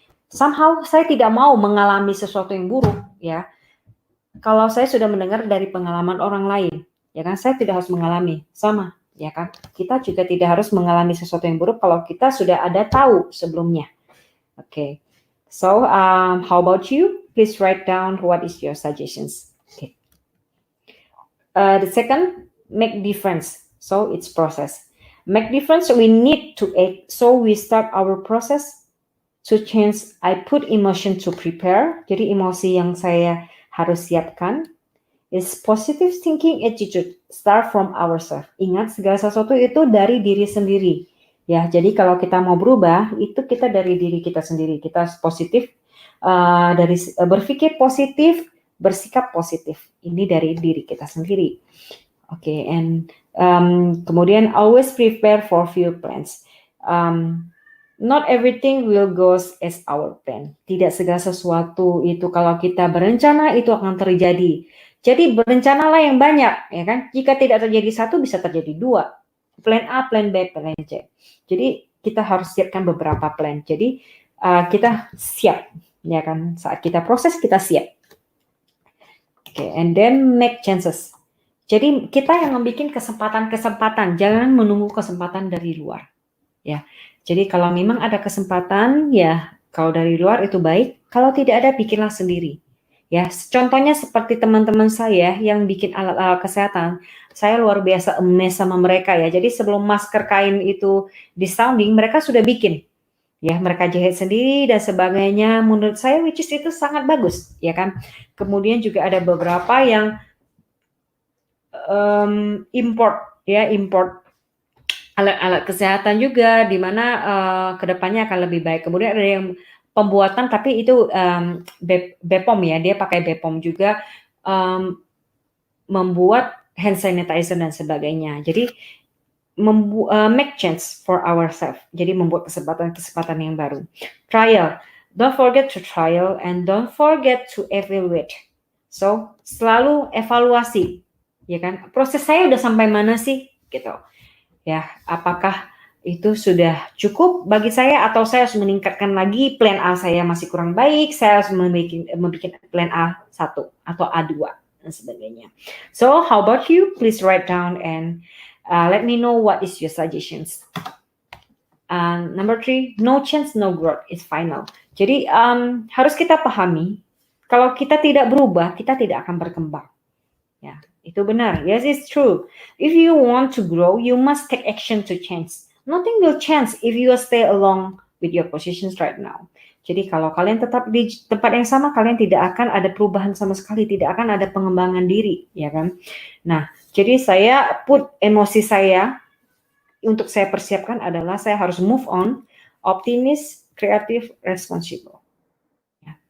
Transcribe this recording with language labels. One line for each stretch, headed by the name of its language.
Indonesian: Somehow saya tidak mau mengalami sesuatu yang buruk, ya. Kalau saya sudah mendengar dari pengalaman orang lain, ya kan, saya tidak harus mengalami sama, ya kan. Kita juga tidak harus mengalami sesuatu yang buruk kalau kita sudah ada tahu sebelumnya.
English: Okay. So, how about you? Please write down what is your suggestions. Okay. The second, make difference. So it's process. Make difference. We need to act. So we start our process. To change, I put emotion to prepare.
Indonesian: Jadi emosi yang saya harus siapkan
English: is positive thinking attitude. Start from ourselves.
Indonesian: Ingat segala sesuatu itu dari diri sendiri. Ya, jadi kalau kita mau berubah itu kita dari diri kita sendiri. Kita positif, dari berpikir positif, bersikap positif. Ini dari diri kita sendiri.
English: Okay, and
Indonesian: kemudian
English: always prepare for future plans. Not everything will go as our plan.
Indonesian: Tidak segala sesuatu itu kalau kita berencana itu akan terjadi. Jadi berencanalah yang banyak, ya kan? Jika tidak terjadi satu, bisa terjadi 2.
English: Plan A, plan B, plan C.
Indonesian: Jadi kita harus siapkan beberapa plan. Jadi kita siap, ya kan? Saat kita proses kita siap.
English: Okay, and then make chances.
Indonesian: Jadi kita yang membuat kesempatan-kesempatan, jangan menunggu kesempatan dari luar. Ya. Jadi kalau memang ada kesempatan, ya kalau dari luar itu baik. Kalau tidak ada, pikirlah sendiri. Ya, contohnya seperti teman-teman saya yang bikin alat-alat kesehatan. Saya luar biasa amazed sama mereka ya. Jadi sebelum masker kain itu disounding, mereka sudah bikin. Ya, mereka jahit sendiri dan sebagainya. Menurut saya,
English: which is
Indonesian: itu sangat bagus, ya kan. Kemudian juga ada beberapa yang import alat-alat kesehatan juga, di mana kedepannya akan lebih baik. Kemudian ada yang pembuatan, tapi itu BPOM ya, dia pakai BPOM juga, membuat hand sanitizer dan sebagainya. Jadi
English: make change for ourselves.
Indonesian: Jadi membuat kesempatan yang baru.
English: Trial, don't forget to trial and don't forget to evaluate.
Indonesian: So selalu evaluasi, ya kan? Proses saya udah sampai mana sih, gitu. Ya, apakah itu sudah cukup bagi saya atau saya harus meningkatkan lagi, plan A saya masih kurang baik, saya harus membuat plan A1 atau A2 dan sebagainya.
English: So, how about you? Please write down and let me know what is your suggestions. Number 3, no change, no growth is final.
Indonesian: Jadi harus kita pahami, kalau kita tidak berubah, kita tidak akan berkembang. Ya. Itu benar.
English: Yes, it's true. If you want to grow, you must take action to change. Nothing will change if you stay along with your positions right now.
Indonesian: Jadi kalau kalian tetap di tempat yang sama, kalian tidak akan ada perubahan sama sekali, tidak akan ada pengembangan diri, ya kan? Nah, jadi saya put emosi saya untuk saya persiapkan adalah saya harus
English: move on,
Indonesian: optimis, kreatif, responsible. Ya.